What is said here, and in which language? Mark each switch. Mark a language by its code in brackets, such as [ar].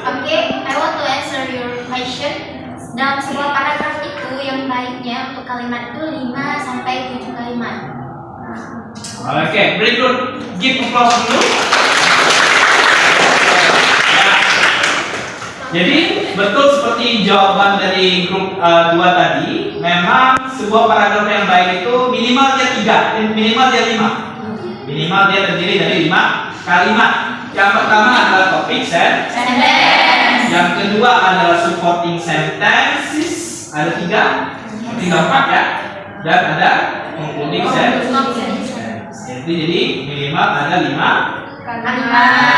[en] Oke, I want to answer your question. [id] Dalam sebuah paragraf itu yang baiknya untuk kalimat itu 5 sampai 7 kalimat. [en] Oke, very good. Give applause [id] dulu. Ya. Jadi betul seperti jawaban dari grup 2 tadi, memang sebuah paragraf yang baik itu minimal dia 3, minimal dia 5. Minimal dia terdiri dari 5 kalimat. Yang pertama adalah topic sentence. Yang kedua adalah supporting sentences. Ada 3, 4 ya. Dan ada concluding sentence. Jadi minimal ada 5 kalimat.